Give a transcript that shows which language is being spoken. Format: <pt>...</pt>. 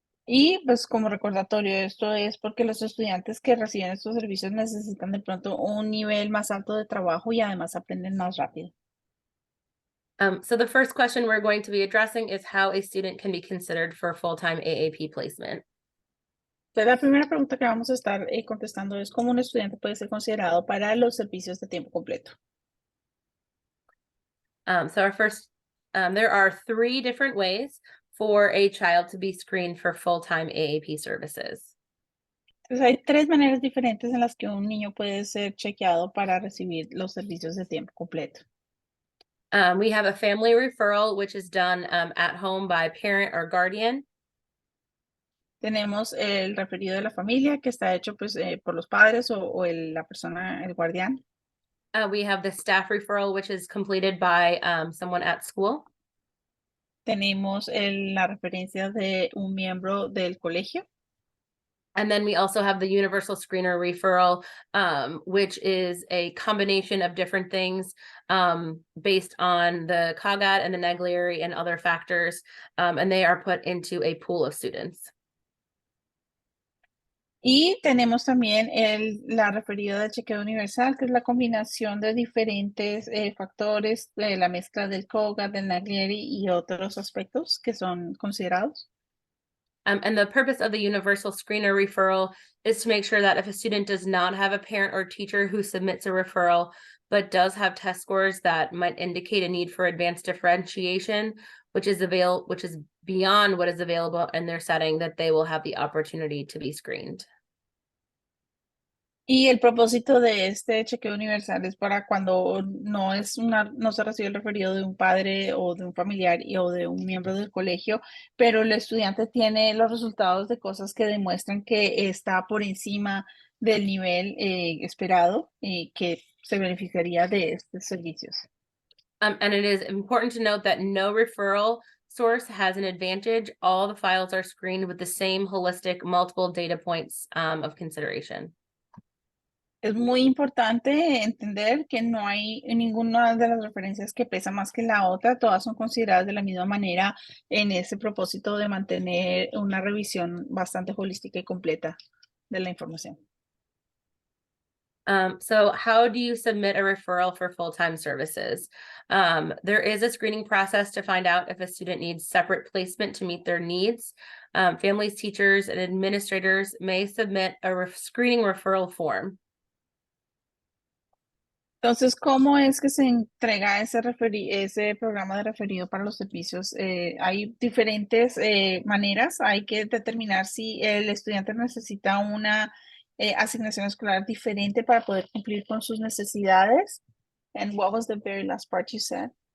<es>Y pues como recordatorio, esto es porque los estudiantes que reciben estos servicios necesitan de pronto un nivel más alto de trabajo y además aprenden más rápido.</es> <en>So the first question we're going to be addressing is how a student can be considered for full-time AAP placement.</en> <es>Entonces, la primera pregunta que vamos a estar contestando es cómo un estudiante puede ser considerado para los servicios de tiempo completo.</es> <en>So our first, there are 3 different ways for a child to be screened for full-time AAP services.</en> <es>Entonces, hay 3 maneras diferentes en las que un niño puede ser chequeado para recibir los servicios de tiempo completo.</es> <en>We have a family referral, which is done at home by parent or guardian.</en> <es>Tenemos el referido de la familia, que está hecho pues, por los padres o la persona, el guardián.</es> <en>We have the staff referral, which is completed by someone at school.</en> <es>Tenemos la referencia de un miembro del colegio.</es> <en>And then we also have the universal screener referral, which is a combination of different things based on the COGAT and the Naglieri and other factors, and they are put into a pool of students.</en> <es>Y tenemos también la referida del chequeo universal, que es la combinación de diferentes factores de la mezcla del COGA, del Naglieri y otros aspectos que son considerados.</es> <en>And the purpose of the universal screener referral is to make sure that if a student does not have a parent or teacher who submits a referral, but does have test scores that might indicate a need for advanced differentiation, which is beyond what is available in their setting, that they will have the opportunity to be screened.</en> <es>Y el propósito de este chequeo universal es para cuando no se recibe el referido de un padre o de un familiar o de un miembro del colegio, pero el estudiante tiene los resultados de cosas que demuestran que está por encima del nivel esperado y que se beneficiaría de estos servicios.</es> <en>And it is important to note that no referral source has an advantage. All the files are screened with the same holistic multiple data points of consideration.</en> <es>Es muy importante entender que no hay ninguna de las referencias que pesa más que la otra, todas son consideradas de la misma manera en ese propósito de mantener una revisión bastante holística y completa de la información.</es> <en>So how do you submit a referral for full-time services? There is a screening process to find out if a student needs separate placement to meet their needs. Families, teachers, and administrators may submit a screening referral form.</en> <es>Entonces, ¿cómo es que se entrega ese programa de referido para los servicios? Hay diferentes maneras. Hay que determinar si el estudiante necesita una asignación escolar diferente para poder cumplir con sus necesidades.</es> <en>And what was the very last part you said?</en>